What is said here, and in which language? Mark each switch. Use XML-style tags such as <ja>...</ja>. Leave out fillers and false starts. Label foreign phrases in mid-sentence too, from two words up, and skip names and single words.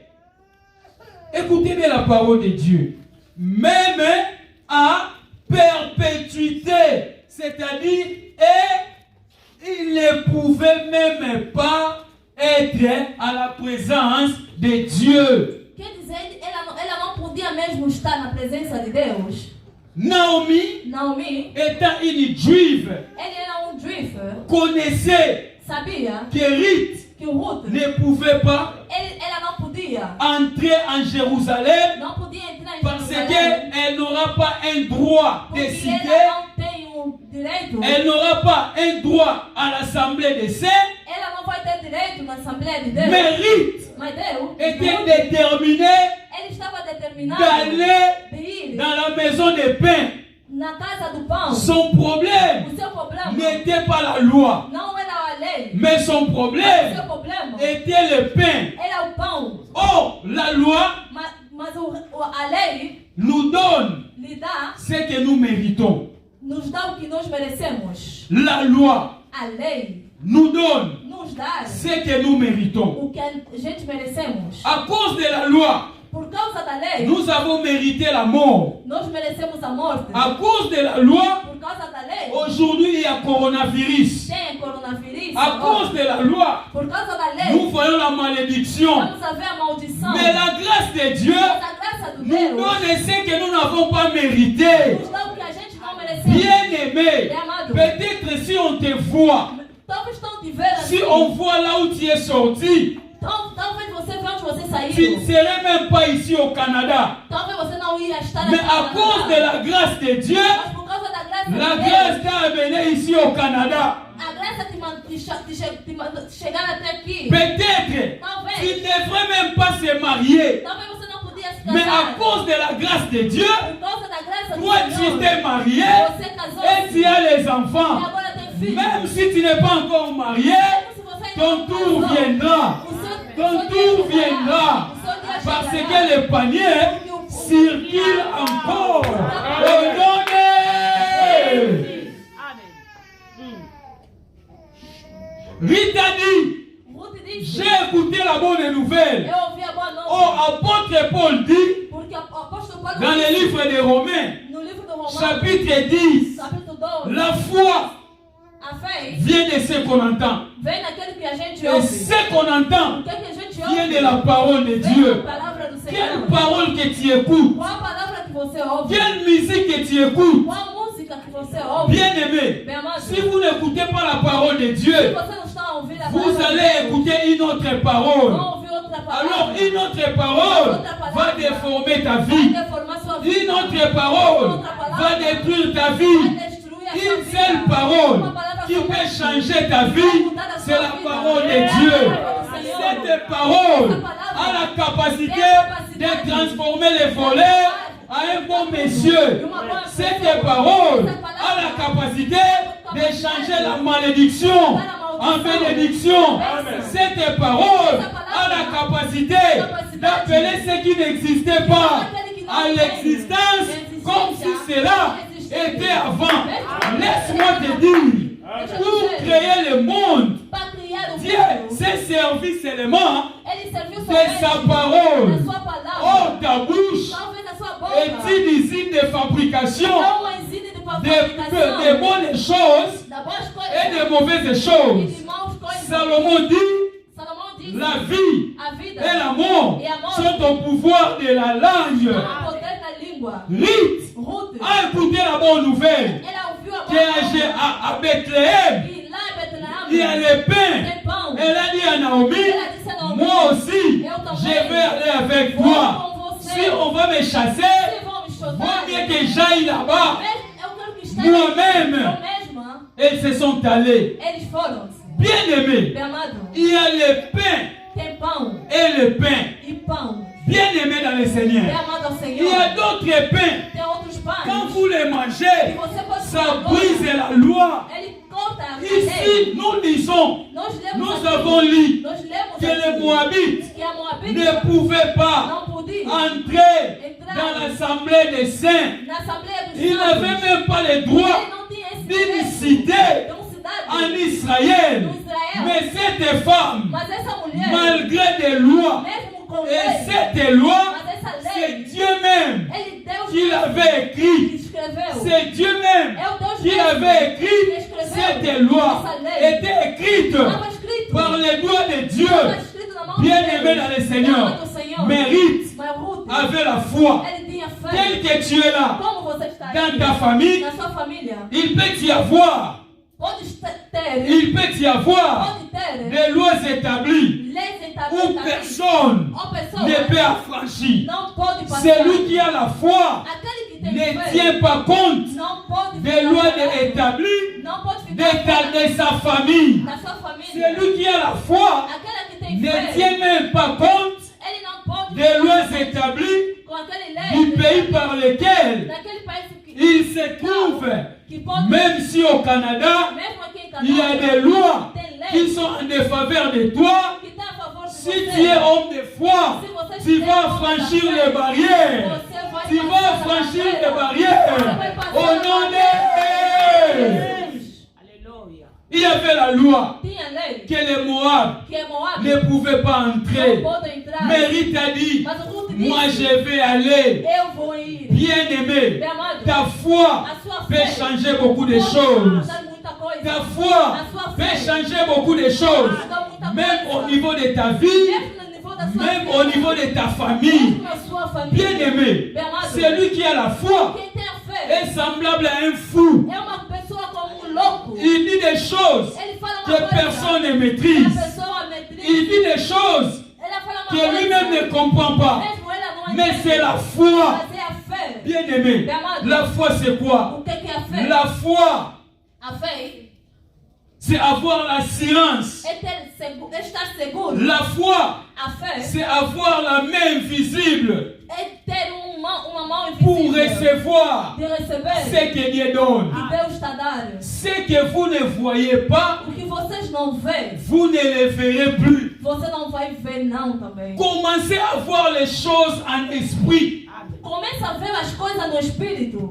<fr>Écoutez bien la parole de Dieu. Même à perpétuité. C'est-à-dire, et il ne pouvait même pas être à la présence de Dieu.</fr> <pt>quer dizer, ela não podia mesmo estar na presença de Deus.</pt> <fr>Naomi, étant une juive,</fr> <pt>Ele era juif,</pt> <fr>connaissait</fr> <pt>sabia</pt> <fr>que Ruth</fr> <pt>que o Ruth,</pt> <fr>ne pouvait pas</fr> <pt>ela não podia,</pt> <fr>entrer en Jérusalem</fr> <pt>não podia entrar em</pt> <fr>parce</fr> <pt>Jerusalém,</pt> <fr>qu'elle n'aura pas un droit de</fr> <pt>porque</pt> <fr>cité,</fr> <pt>ela não tem direito,</pt> <fr>elle n'aura pas un droit à l'assemblée des saints,</fr> <pt>ela não vai ter direito na Assembleia de Deus.</pt> <fr>mais Ruth</fr> <pt>Mas Deus,</pt> <fr>était déterminée</fr> <pt>ele estava determinado</pt> <fr>d'aller</fr> <pt>de ir</pt> <fr>dans la maison de pain.</fr> <pt>na casa do pão.</pt> <fr>Son problème</fr> <pt>O seu problema</pt> <fr>n'était pas la loi,</fr> <pt>não era a lei,</pt> <fr>mais son</fr> <pt>o seu</pt> <fr>problème</fr> <pt>problema</pt> <fr>était le pain.</fr> <pt>era o pão.</pt> <fr>Or, la loi</fr> <pt>Mas a lei</pt> <fr>nous donne</fr> <pt>lhe dá,</pt> <fr>ce que nous méritons.</fr> <pt>nos dá o que nós merecemos.</pt> <fr>La loi</fr> <pt>A lei</pt> <fr>nous donne</fr> <pt>nos dá</pt> <fr>ce que nous méritons.</fr> <pt>o que a gente merecemos.</pt> <fr>À cause de la loi,</fr> <pt>Por causa da lei,</pt> <fr>nous avons mérité la mort.</fr> <pt>nós merecemos a morte.</pt> <fr>À cause de la loi,</fr> <pt>Por causa da lei,</pt> <fr>aujourd'hui il y a coronavirus.</fr> <pt>tem coronavírus.</pt> <fr>À cause de la loi,</fr> <pt>Por causa da lei,</pt> <fr>nous voyons la malédiction.</fr> <pt>vamos a ver a maldição.</pt> <fr>Mais la grâce de Dieu</fr> <pt>Mas a graça do</pt> <fr>nous</fr> <pt>Deus</pt> <fr>donne ce que nous n'avons pas mérité.</fr> <pt>nos dá o que a gente não merecemos.</pt> <fr>Bien-aimé, peut-être si on te voit,</fr> <pt>Talvez estão te vendo</pt> <fr>si</fr> <pt>assim.</pt> <fr>on voit là où tu es sorti,</fr> <pt>Talvez você vê onde você saiu.</pt> <fr>tu ne serais même pas ici au Canada.</fr> <pt>Talvez você não ia estar</pt> <fr>Mais</fr> <pt>aqui</pt> <fr>à</fr> <pt>no</pt> <fr>cause de</fr> <pt>Canadá.</pt> <fr>la grâce de Dieu,</fr> <pt>Mas por causa da graça</pt> <fr>la</fr> <pt>de</pt> <fr>grâce</fr> <pt>Deus,</pt> <fr>t'a amené ici au Canada.</fr> <pt>a graça te chegar até aqui.</pt> <fr>Peut-être tu ne devrais même pas se marier.</fr> <pt>Talvez você não podia se</pt> <fr>Mais à</fr> <pt>casar.</pt> <fr>cause de la grâce de Dieu,</fr> <pt>Por causa da graça de</pt> <fr>toi</fr> <pt>Deus,</pt> <fr>tu t'es marié</fr> <pt>você casou</pt> <fr>et tu as les</fr> <pt>e</pt> <fr>enfants.</fr> <pt>agora tem filho.</pt> <fr>Même si tu n'es pas encore marié,</fr> <pt>Mesmo se você ainda</pt> <fr>ton</fr> <pt>não</pt> <fr>tour</fr> <pt>casou,</pt> <fr>viendra. Ton tour viendra. Parce que le panier circule encore. Au nom de Rita dit,</fr> <pt>Ruth disse,</pt> <fr>j'ai écouté la bonne nouvelle.</fr> <pt>eu ouvi a boa Oh, nova.</pt> <fr>apôtre Paul dit,</fr> <pt>Porque o apóstolo Paulo</pt> <fr>dans le livre des Romains,</fr> <pt>no livro do Romanos,</pt> <fr>chapitre 10,</fr> <pt>capítulo 12,</pt> <fr>la foi</fr> <pt>a fé</pt> <fr>vient de ce qu'on entend.</fr> <pt>vem daquele que a gente</pt> <fr>Et</fr> <pt>ouve.</pt> <fr>ce qu'on entend</fr> <pt>O que a gente</pt> <fr>vient</fr> <pt>ouve</pt> <fr>de la parole de</fr> <pt>vem</pt> <fr>Dieu.</fr> <pt>da palavra do</pt> <fr>Quelle</fr> <pt>Senhor.</pt> <fr>parole que tu écoutes?</fr> <pt>Qual a palavra que você ouve?</pt> <fr>Quelle musique que tu écoutes?</fr> <pt>Qual a música que você ouve?</pt> <fr>Bien-aimé,</fr> <pt>Bem amado,</pt> <fr>si vous n'écoutez pas la parole de</fr> <pt>se</pt> <fr>Dieu,</fr> <pt>você não está a ouvir a</pt> <fr>vous</fr> <pt>palavra de</pt> <fr>allez</fr> <pt>Deus,</pt> <fr>écouter une autre parole.</fr> <pt>vão ouvir outra palavra.</pt> <fr>Alors, une autre parole va déformer ta vie.</fr> <pt>Vai deformar sua vida.</pt> <fr>Une autre parole va détruire ta vie.</fr> <pt>Vai destruir a sua</pt> <fr>Une</fr> <pt>vida.</pt> <fr>seule parole</fr> <pt>Uma palavra</pt> <fr>qui</fr> <pt>só</pt> <fr>peut</fr> <pt>vai</pt> <fr>changer ta vie, c'est la parole de Dieu. Cette parole a la capacité de transformer les voleurs à un bon monsieur. Cette parole a la capacité de changer la malédiction en bénédiction. Cette parole a la capacité d'appeler ce qui n'existait pas à l'existence comme si cela était avant. Laisse-moi te dire, pour créer le monde,</fr> <pt>Para criar o</pt> <fr>Dieu</fr> <pt>mundo,</pt> <fr>s'est servi seulement</fr> <pt>Ele serviu</pt> <fr>de</fr> <pt>somente</pt> <fr>sa parole.</fr> <pt>da sua palavra.</pt> <fr>Oh, ta bouche</fr> <pt>Talvez a sua boca</pt> <fr>est une usine de fabrication</fr> <pt>é uma usina de fabricação</pt> <fr>de bonnes choses</fr> <pt>da boas</pt> <fr>et</fr> <pt>coisas</pt> <fr>de mauvaises</fr> <pt>e</pt> <fr>choses.</fr> <pt>de maus coisas.</pt> <fr>Salomon dit,</fr> <pt>Salomão diz:</pt> <fr>la vie</fr> <pt>a vida</pt> <fr>et la mort</fr> <pt>e a morte</pt> <fr>sont au pouvoir de la langue.</fr> <pt>estão no poder da língua.</pt> <fr>Ruth</fr> <pt>Ruth,</pt> <fr>a écouté la bonne nouvelle</fr> <pt>ela ouviu a</pt> <fr>qu'à Bethléem,</fr> <pt>e lá em</pt> <fr>il y a</fr> <pt>Betlehem</pt> <fr>le pain.</fr> <pt>tem pão.</pt> <fr>Elle a dit à Naomi,</fr> <pt>Ela disse a Naomi:</pt> <fr>moi aussi, je vais aller avec</fr> <pt>vou</pt> <fr>toi.</fr> <pt>com você.</pt> <fr>Si on va me chasser,</fr> <pt>Vocês vão me chutar.</pt> <fr>vaut mieux que j'aille là-bas.</fr> <pt>Eu quero que esteja</pt> <fr>Moi-même.</fr> <pt>eu mesma.</pt> <fr>Elles se sont allées.</fr> <pt>Eles foram.</pt> <fr>Bien-aimés,</fr> <pt>Bem amado,</pt> <fr>il y a le pain</fr> <pt>tem pão</pt> <fr>et le pain.</fr> <pt>e pão.</pt> <fr>Bien-aimés dans le</fr> <pt>Bem</pt> <fr>Seigneur.</fr> <pt>amado ao</pt> <fr>Il y a</fr> <pt>Senhor.</pt> <fr>d'autres pains.</fr> <pt>Tem outros pães.</pt> <fr>Quand vous les</fr> <pt>E</pt> <fr>mangez,</fr> <pt>você pode</pt> <fr>ça</fr> <pt>comer</pt> <fr>brise</fr> <pt>agora.</pt> <fr>la loi.</fr> <pt>Ele corta a</pt> <fr>Ici, nous lisons,</fr> <pt>Nós lemos</pt> <fr>nous</fr> <pt>aqui,</pt> <fr>avons lu</fr> <pt>nós lemos</pt> <fr>que les</fr> <pt>aqui</pt> <fr>Moabites</fr> <pt>que a Moabita</pt> <fr>ne pouvaient pas</fr> <pt>não podia</pt> <fr>entrer dans l'assemblée des saints.</fr> <pt>na Assembleia dos</pt> <fr>Ils n'avaient même pas le droit</fr> <pt>Ele não tinha esse</pt> <fr>d'une</fr> <pt>direito</pt> <fr>cité</fr> <pt>de uma cidade</pt> <fr>en Israël.</fr> <pt>no Israel.</pt> <fr>Mais cette femme,</fr> <pt>Mas essa mulher,</pt> <fr>malgré des lois,</fr> <pt>mesmo com</pt> <fr>et</fr> <pt>lei,</pt> <fr>cette loi,</fr> <pt>mas essa</pt> <fr>c'est</fr> <pt>lei,</pt> <fr>Dieu même</fr> <pt>ele Deus</pt> <fr>qui</fr> <pt>mesmo</pt> <fr>l'avait</fr> <pt>que</pt> <fr>écrit.</fr> <pt>escreveu.</pt> <fr>C'est Dieu même</fr> <pt>É o Deus</pt> <fr>qui</fr> <pt>mesmo</pt> <fr>l'avait</fr> <pt>que</pt> <fr>écrit.</fr> <pt>escreveu</pt> <fr>Cette loi</fr> <pt>essa lei.</pt> <fr>était écrite</fr> <pt>Estava escrito.</pt> <fr>par les doigts de Dieu.</fr> <pt>Estava escrito na mão de</pt> <fr>Bien-aimé</fr> <pt>Deus.</pt> <fr>dans le Seigneur,</fr> <pt>Amado Senhor.</pt> <fr>mérite</fr> <pt>Mas Ruth,</pt> <fr>avec la foi.</fr> <pt>ele tinha fé.</pt> <fr>Tel que tu es là,</fr> <pt>Como você está</pt> <fr>dans</fr> <pt>aqui,</pt> <fr>ta famille,</fr> <pt>na sua família,</pt> <fr>il peut y avoir,</fr> <pt>pode ter,</pt> <fr>il peut y avoir</fr> <pt>pode ter</pt> <fr>des lois établies</fr> <pt>leis</pt> <fr>où personne</fr> <pt>ou pessoas</pt> <fr>ne peut affranchir.</fr> <pt>não pode passar.</pt> <fr>Celui qui a la foi</fr> <pt>Aquele que tem</pt> <fr>ne</fr> <pt>fé</pt> <fr>tient pas compte</fr> <pt>não pode</pt> <fr>des</fr> <pt>ficar</pt> <fr>lois</fr> <pt>parado,</pt> <fr>établies</fr> <pt>não pode ficar</pt> <fr>de sa famille.</fr> <pt>na sua família.</pt> <fr>Celui qui a la foi</fr> <pt>Aquele que tem</pt> <fr>ne</fr> <pt>fé,</pt> <fr>tient même pas compte</fr> <pt>ele não pode</pt> <fr>des</fr> <pt>ficar</pt> <fr>lois établies</fr> <pt>com aquele</pt> <fr>du</fr> <pt>lei</pt> <fr>pays par lequel</fr> <pt>daquele país que</pt> <fr>il se trouve.</fr> <pt>que pode,</pt> <fr>Même si au Canada,</fr> <pt>mesmo aqui em</pt> <fr>il y a des lois</fr> <pt>tem lei</pt> <fr>qui sont en défaveur de toi,</fr> <pt>que está a favor de</pt> <fr>si</fr> <pt>você.</pt> <fr>tu es homme de foi,</fr> <pt>Se você</pt> <fr>tu</fr> <pt>tiver</pt> <fr>vas</fr> <pt>homem da</pt> <fr>franchir</fr> <pt>fé,</pt> <fr>les barrières.</fr> <pt>você vai</pt> <fr>Tu</fr> <pt>passar</pt> <fr>vas</fr> <pt>a</pt> <fr>franchir</fr> <pt>barreira.</pt> <fr>les barrières.</fr> <pt>Você vai passar</pt> <fr>Au</fr> <pt>a</pt> <fr>nom</fr> <pt>barreira.</pt> <fr>de il y avait la loi</fr> <pt>Tinha lei</pt> <fr>que les Moab</fr> <pt>que Moab</pt> <fr>ne pouvaient pas</fr> <pt>não</pt> <fr>entrer.</fr> <pt>pode entrar.</pt> <fr>Mais Ruth a dit,</fr> <pt>Mas Ruth</pt> <fr>moi</fr> <pt>disse,</pt> <fr>je vais aller.</fr> <pt>eu vou ir.</pt> <fr>Bien-aimé,</fr> <pt>Bem amado,</pt> <fr>ta foi</fr> <pt>a sua</pt> <fr>peut</fr> <pt>fé</pt> <fr>changer beaucoup de</fr> <pt>pode</pt> <fr>choses.</fr> <pt>mudar muita coisa.</pt> <fr>Ta foi peut changer beaucoup de choses.</fr> <pt>Mudar muita</pt> <fr>Même</fr> <pt>coisa.</pt> <fr>au niveau de ta vie,</fr> <pt>Mesmo no nível da sua</pt> <fr>même</fr> <pt>vida,</pt> <fr>au niveau de ta famille.</fr> <pt>mesmo na sua família.</pt> <fr>Bien-aimé,</fr> <pt>Bem amado,</pt> <fr>celui qui a la foi</fr> <pt>quem tem a fé</pt> <fr>est semblable à un fou.</fr> <pt>é uma pessoa como louco.</pt> <fr>Il dit des choses</fr> <pt>Ele fala uma</pt> <fr>que</fr> <pt>coisa</pt> <fr>personne ne</fr> <pt>que a</pt> <fr>maîtrise.</fr> <pt>pessoa maîtrise.</pt> <fr>Il dit des choses</fr> <pt>Ela fala uma</pt> <fr>que</fr> <pt>coisa</pt> <fr>lui-même ne comprend pas.</fr> <pt>mesmo ela não</pt> <fr>Mais</fr> <pt>entende.</pt> <fr>c'est la foi.</fr> <pt>Mas é a fé.</pt> <fr>Bien-aimé, la foi c'est quoi?</fr> <pt>O que é a fé?</pt> <fr>La foi,</fr> <pt>A fé</pt> <fr>c'est avoir l'assurance.</fr> <pt>é estar seguro.</pt> <fr>La foi,</fr> <pt>A fé</pt> <fr>c'est avoir la main invisible</fr> <pt>é ter uma mão</pt> <fr>pour</fr> <pt>invisível</pt> <fr>recevoir</fr> <pt>de receber</pt> <fr>ce que Dieu donne.</fr> <pt>que Deus está dando.</pt> <fr>Ce que vous ne voyez pas,</fr> <pt>O que vocês não veem,</pt> <fr>vous ne le verrez plus.</fr> <pt>você não vai ver não também.</pt> <fr>Commencez à voir les choses en esprit</fr> <pt>Começa a ver as coisas no espírito.</pt>